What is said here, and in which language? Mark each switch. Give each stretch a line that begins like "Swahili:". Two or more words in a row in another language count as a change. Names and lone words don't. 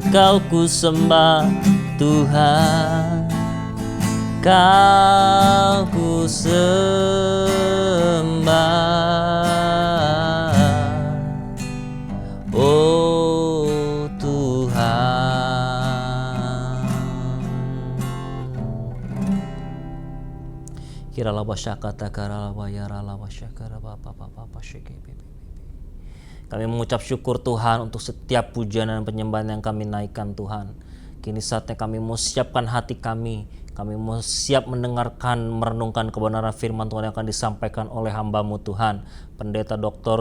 Indonesian: Kau ku sembah Tuhan, Kau ku sembah, oh Tuhan. Kira laba syakata kara laba yara laba syakara bapa bapa syeke. Kami mengucap syukur Tuhan untuk setiap pujian dan penyembahan yang kami naikkan Tuhan. Kini saatnya kami mau siapkan hati kami mau siap mendengarkan, merenungkan kebenaran firman Tuhan yang akan disampaikan oleh hamba-Mu Tuhan, Pendeta Dr.